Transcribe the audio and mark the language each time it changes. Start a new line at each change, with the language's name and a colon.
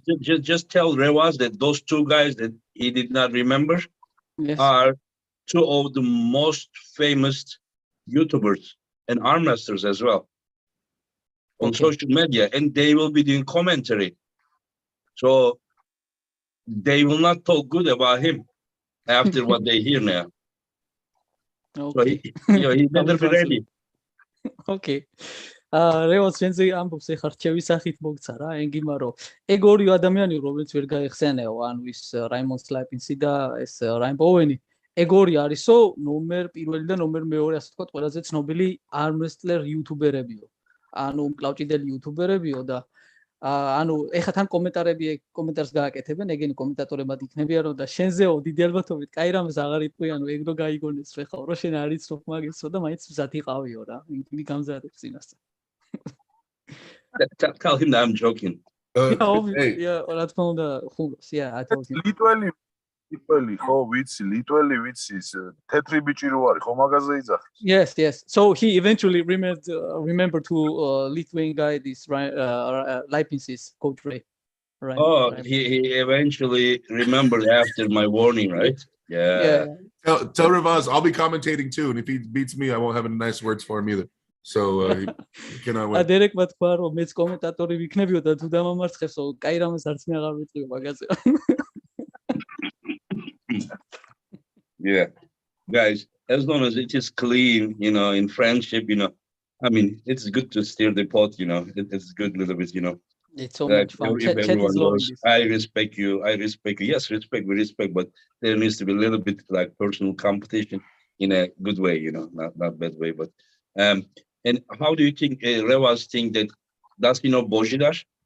English: Just tell Revaz that those two guys that he did not remember are two of the most famous YouTubers and arm wrestlers as well on social media, and they will be doing commentary. So they will not talk good about him after what they hear now. Okay. So he better be ready. Okay.
Georgian: Revaz შენზე ამბობს ეხა რჩევის სახით მოგცა რა ენგიმა რომ ეგ ორი ადამიანი რომელიც ვერ გაიხსენეო ანუ ის რაიმონ სლაიპინსი და ეს რაიმ ბოვენი ეგ ორი არისო ნომერ პირველი და ნომერ მეორე ასე ვთქვათ ყველაზე ცნობილი arm wrestler იუთუბერებიო ანუ მკლავჭიდელი იუთუბერებიო და ანუ ეხა თან კომენტარს გააკეთებენ ეგენი კომენტატორებად იქნებიან რომ და შენზეო დიდი ალბათობით კაი რამეს აღარ იტყვი ანუ ეგ რო გაიგონეს ხა რომ შენ არ იცნობ მაგისო და მაინც მზად იყავიო რა იმი გამზადებს წინასწარ
English: Tell him that I'm joking.
Georgian: Yeah, რა თქმა უნდა, ხუმრობს.
English: Yeah, I told him.
Georgian: ლიტველი ხო ვიცი, ლიტველი ვიცი, თეთრი ბიჭი რო არის, ხო მაგაზე იძახი.
English: Yes. So he eventually remembered to Lithuanian guy this Leipzig's coach Ray. Right. Oh, he eventually remembered after my warning, right? Yeah. Tell Revaz I'll be commentating too, and if he beats me, I won't have any nice words for him either. So he cannot win.
Georgian: დერეკმა თქვა რომ მეც კომენტატორი ვიქნებიო და თუ დამამარცხებსო, კაი რამეს არც მე აღარ ვიტყვიო მაგაზე.
English: Yeah, guys, as long as it is clean, in friendship, I mean, it's good to steer the pot, it's good a little bit, It's so much fun. If everyone knows, I respect you. Yes, we respect, but there needs to be a little bit like personal competition in a good way, not bad way, but and how do you think Revaz think that does he know Bojidar?